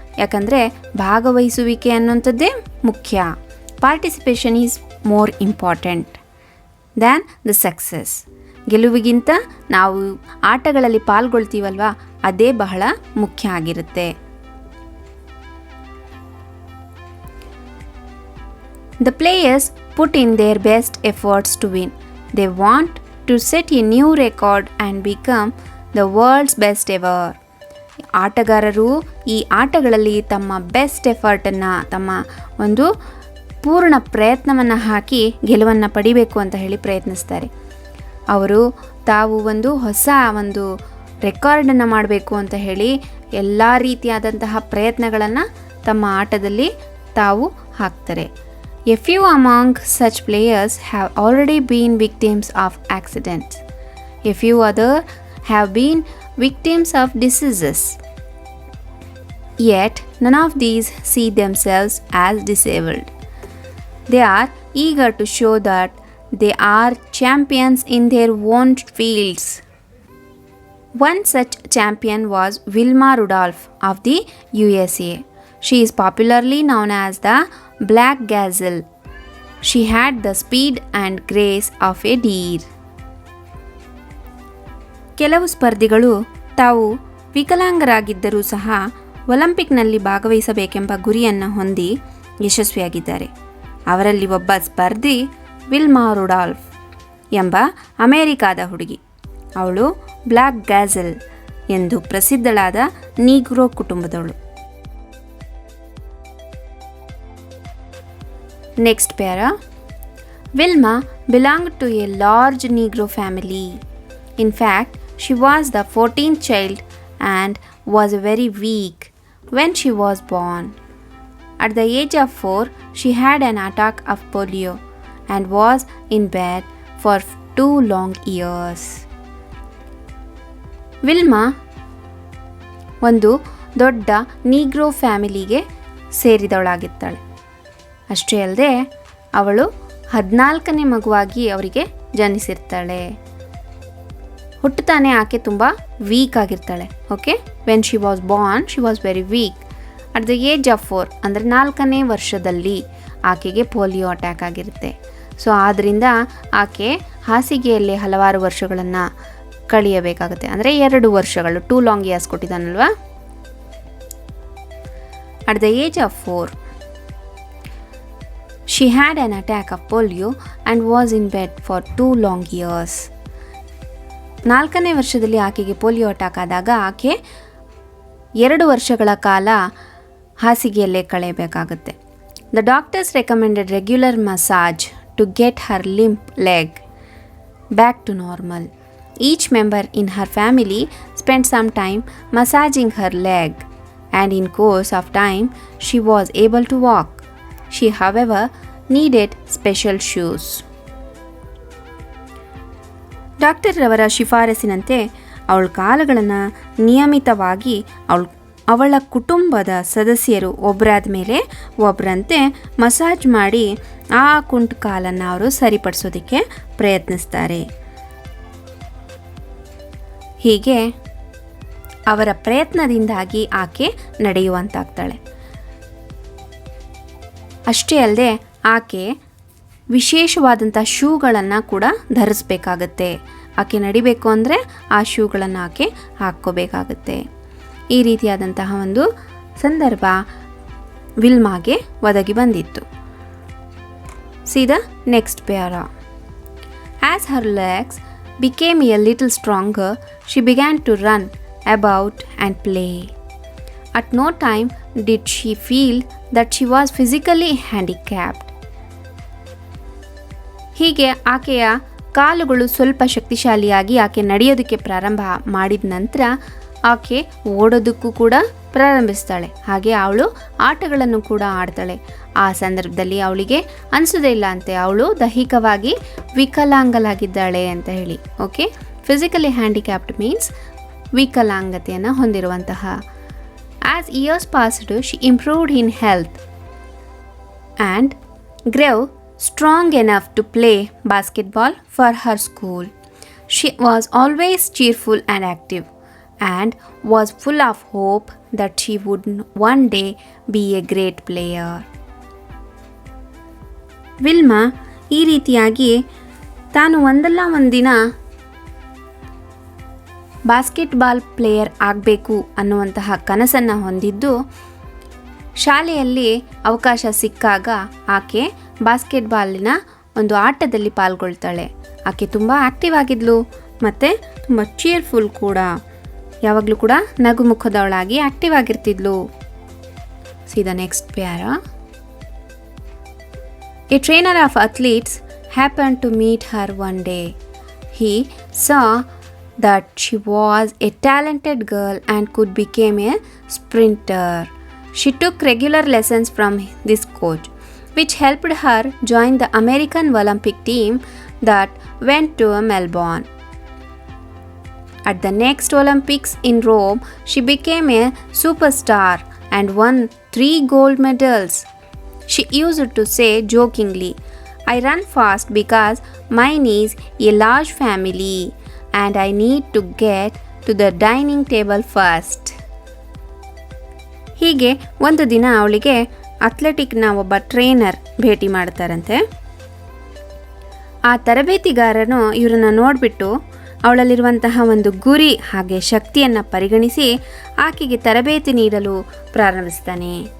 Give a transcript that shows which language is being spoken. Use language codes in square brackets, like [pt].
[kn] ಯಾಕಂದರೆ ಭಾಗವಹಿಸುವಿಕೆ ಅನ್ನುವಂಥದ್ದೇ ಮುಖ್ಯ. [en] Participation is more important than the success. [kn] ಗೆಲುವಿಗಿಂತ ನಾವು ಆಟಗಳಲ್ಲಿ ಪಾಲ್ಗೊಳ್ತೀವಲ್ವ, ಅದೇ ಬಹಳ ಮುಖ್ಯ ಆಗಿರುತ್ತೆ. [en] The players put in their best efforts to win. They want to set a new record and become the world's best ever. [kn] ಆಟಗಾರರು ಈ ಆಟಗಳಲ್ಲಿ ತಮ್ಮ ಬೆಸ್ಟ್ ಎಫರ್ಟನ್ನು, ತಮ್ಮ ಒಂದು ಪೂರ್ಣ ಪ್ರಯತ್ನವನ್ನು ಹಾಕಿ ಗೆಲುವನ್ನು ಪಡಿಬೇಕು ಅಂತ ಹೇಳಿ ಪ್ರಯತ್ನಿಸ್ತಾರೆ. ಅವರು ತಾವು ಒಂದು ಹೊಸ ಒಂದು ರೆಕಾರ್ಡನ್ನು ಮಾಡಬೇಕು ಅಂತ ಹೇಳಿ ಎಲ್ಲ ರೀತಿಯಾದಂತಹ ಪ್ರಯತ್ನಗಳನ್ನು ತಮ್ಮ ಆಟದಲ್ಲಿ ತಾವು ಹಾಕ್ತಾರೆ. [en] A few among such players have already been victims of accidents. A few others have been victims of diseases. Yet none of these see themselves as disabled. They are eager to show that they are champions in their own fields. One such champion was Wilma Rudolph of the USA. She is popularly known as the Black Gazelle. She had the speed and grace of a deer. [kn] ಕೆಲವು ಸ್ಪರ್ಧಿಗಳು ತಾವು ವಿಕಲಾಂಗರಾಗಿದ್ದರೂ ಸಹ ಒಲಿಂಪಿಕ್ನಲ್ಲಿ ಭಾಗವಹಿಸಬೇಕೆಂಬ ಗುರಿಯನ್ನು ಹೊಂದಿ ಯಶಸ್ವಿಯಾಗಿದ್ದಾರೆ. ಅವರಲ್ಲಿ ಒಬ್ಬ ಸ್ಪರ್ಧಿ Wilma Rudolf ಎಂಬ ಅಮೆರಿಕಾದ ಹುಡುಗಿ. ಅವಳು ಬ್ಲ್ಯಾಕ್ ಗ್ಯಾಜೆಲ್ ಎಂದು ಪ್ರಸಿದ್ಧಳಾದ Negro ಕುಟುಂಬದವಳು. [en] Next para. Wilma belonged to a large Negro family. In fact, she was the 14th child and was very weak when she was born. At the age of 4, she had an attack of polio and was in bed for 2 long years. [kn] Wilma ಒಂದು ದೊಡ್ಡ Negro ಫ್ಯಾಮಿಲಿಗೆ ಸೇರಿದವಳಾಗಿದ್ದಾಳೆ. ಅಷ್ಟೇ ಅಲ್ಲದೆ ಅವಳು 14ನೇ ಮಗುವಾಗಿ ಅವರಿಗೆ ಜನಿಸಿರ್ತಾಳೆ. ಹುಟ್ಟುತ್ತಾನೆ ಆಕೆ ತುಂಬ weak ಆಗಿರ್ತಾಳೆ. [en] Okay, when she was born she was very weak. At the age of 4 [kn] ಅಂದರೆ 4ನೇ ವರ್ಷದಲ್ಲಿ ಆಕೆಗೆ ಪೋಲಿಯೋ ಅಟ್ಯಾಕ್ ಆಗಿರುತ್ತೆ. ಸೊ ಆದ್ದರಿಂದ ಆಕೆ ಹಾಸಿಗೆಯಲ್ಲಿ ಹಲವಾರು ವರ್ಷಗಳನ್ನು ಕಳೆಯಬೇಕಾಗುತ್ತೆ. ಅಂದರೆ 2 ವರ್ಷಗಳು, [en] 2 long years [kn] ಕೊಟ್ಟಿದ್ದಾನಲ್ವಾ. [en] At the age of 4 she had an attack of polio and was in bed for 2 long years. [kn] 4ನೇ ವರ್ಷದಲ್ಲಿ ಆಕೆಗೆ ಪೋಲಿಯೋ ಅಟ್ಯಾಕ್ ಆದಾಗ ಆಕೆ 2 ವರ್ಷಗಳ ಕಾಲ ಹಾಸಿಗೆಯಲ್ಲೇ ಕಳೆಯಬೇಕಾಗುತ್ತೆ. [en] The doctors recommended regular massage to get her limp leg back to normal. Each member in her family spent some time massaging her leg, and in course of time she was able to walk. She, however, needed special shoes. [kn] Doctor ರವರ ಶಿಫಾರಸಿನಂತೆ ಅವಳ ಕಾಲುಗಳನ್ನು ನಿಯಮಿತವಾಗಿ ಅವಳ ಕುಟುಂಬದ ಸದಸ್ಯರು ಒಬ್ಬರಾದ ಮೇಲೆ ಒಬ್ಬರಂತೆ massage ಮಾಡಿ ಆ ಕುಂಟು ಕಾಲನ್ನು ಅವರು ಸರಿಪಡಿಸೋದಕ್ಕೆ ಪ್ರಯತ್ನಿಸ್ತಾರೆ. ಹೀಗೆ ಅವರ ಪ್ರಯತ್ನದಿಂದಾಗಿ ಆಕೆ ನಡೆಯುವಂತಾಗ್ತಾಳೆ. ಅಷ್ಟೇ ಅಲ್ಲದೆ ಆಕೆ ವಿಶೇಷವಾದಂಥ ಶೂಗಳನ್ನು ಕೂಡ ಧರಿಸ್ಬೇಕಾಗತ್ತೆ. ಆಕೆ ನಡಿಬೇಕು ಅಂದರೆ ಆ ಶೂಗಳನ್ನು ಆಕೆ ಹಾಕ್ಕೋಬೇಕಾಗತ್ತೆ. ಈ ರೀತಿಯಾದಂತಹ ಒಂದು ಸಂದರ್ಭ ವಿಲ್ಮಾಗೆ ಒದಗಿ ಬಂದಿತ್ತು. [en] See the next para. As her legs became a little stronger, she began to run about and play. At no time did she feel that she was physically handicapped. [kn] ಹೀಗೆ ಆಕೆಯ ಕಾಲುಗಳು ಸ್ವಲ್ಪ ಶಕ್ತಿಶಾಲಿಯಾಗಿ ಆಕೆ ನಡೆಯೋದಕ್ಕೆ ಪ್ರಾರಂಭ ಮಾಡಿದ ನಂತರ ಆಕೆ ಓಡೋದಕ್ಕೂ ಕೂಡ ಪ್ರಾರಂಭಿಸ್ತಾಳೆ. ಹಾಗೆ ಅವಳು ಆಟಗಳನ್ನು ಕೂಡ ಆಡ್ತಾಳೆ. ಆ ಸಂದರ್ಭದಲ್ಲಿ ಅವಳಿಗೆ ಅನಿಸೋದೇ ಇಲ್ಲ ಅಂತೆ ಅವಳು ದೈಹಿಕವಾಗಿ ವಿಕಲಾಂಗಲಾಗಿದ್ದಾಳೆ ಅಂತ ಹೇಳಿ. [en] okay, physically handicapped means [kn] ವಿಕಲಾಂಗತೆಯನ್ನು ಹೊಂದಿರುವಂತಹ. [en] As years passed she improved in health and grave strong enough to play basketball for her school. She was always cheerful and active and was full of hope that she would one day be a great player. [kn] Wilma ಈ ರೀತಿಯಾಗಿ ತಾನು ಒಂದಲ್ಲ ಒಂದಿನ basketball player ಆಗಬೇಕು ಅನ್ನುವಂತಹ ಕನಸನ್ನು ಹೊಂದಿದ್ದು, ಶಾಲೆಯಲ್ಲಿ ಅವಕಾಶ ಸಿಕ್ಕಾಗ ಆಕೆ ಬಾಸ್ಕೆಟ್ಬಾಲಿನ ಒಂದು ಆಟದಲ್ಲಿ ಪಾಲ್ಗೊಳ್ತಾಳೆ. ಆಕೆ ತುಂಬ ಆ್ಯಕ್ಟಿವ್ ಆಗಿದ್ಲು ಮತ್ತು ತುಂಬ ಚೀರ್ಫುಲ್ ಕೂಡ, ಯಾವಾಗಲೂ ಕೂಡ ನಗುಮುಖದವಳಾಗಿ active ಆಗಿರ್ತಿದ್ಲು. [en] See the next para. A trainer of athletes happened to meet her one day. He saw that she was a talented girl and could become a sprinter. She took regular lessons from this coach, which helped her join the American Olympic team that went to Melbourne. At the next Olympics in Rome, she became a superstar and won 3 gold medals. She used to say jokingly, "I run fast because mine is a large family and I need to get to the dining table first." [kn] ಹೀಗೆ ಒಂದು ದಿನ ಅವಳಿಗೆ ಅಥ್ಲೆಟಿಕ್ನ ಒಬ್ಬ trainer ಭೇಟಿ ಮಾಡ್ತಾರಂತೆ. ಆ ತರಬೇತಿಗಾರನು ಇವರನ್ನು ನೋಡಿಬಿಟ್ಟು ಅವಳಲ್ಲಿರುವಂತಹ ಒಂದು ಗುರಿ ಹಾಗೆ ಶಕ್ತಿಯನ್ನು ಪರಿಗಣಿಸಿ ಆಕೆಗೆ ತರಬೇತಿ ನೀಡಲು ಪ್ರಾರಂಭಿಸ್ತಾನೆ.